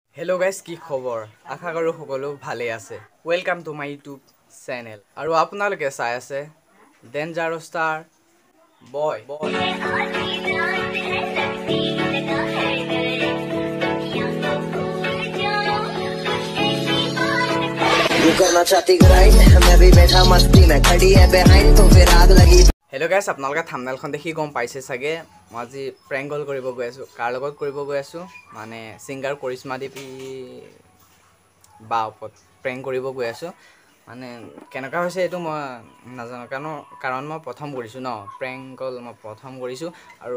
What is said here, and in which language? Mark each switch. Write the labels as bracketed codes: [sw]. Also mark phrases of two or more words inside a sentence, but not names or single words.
[en] Hello guys, [as] কি খবৰ? আশা কৰো সকলো ভালে আছে। [en] Welcome to my YouTube channel. [as] আৰু আপোনালোকে চাই আছে ডেঞ্জাৰাছ ষ্টাৰ বয়। [hi] करना चाहती ग्राइंड मैं भी बैठा मस्ती में खड़ी है बिहाइंड तो फिर आग लगी। [en] hello guys, [as] আপোনালোকে থাম্বনেলখন দেখি গম পাইছে চাগে মই আজি [en] prank call [as] কৰিব গৈ আছো। কাৰ লগত কৰিব গৈ আছো মানে সিঙ্গাৰ কৰিশ্মা দেৱী বা ওপৰত প্ৰেংক কৰিব গৈ আছো। মানে কেনেকা হৈছে এটো মই নাজানো কাৰণ মই প্ৰথম কৰিছো ন [en] prank call [as] মই প্ৰথম কৰিছো আৰু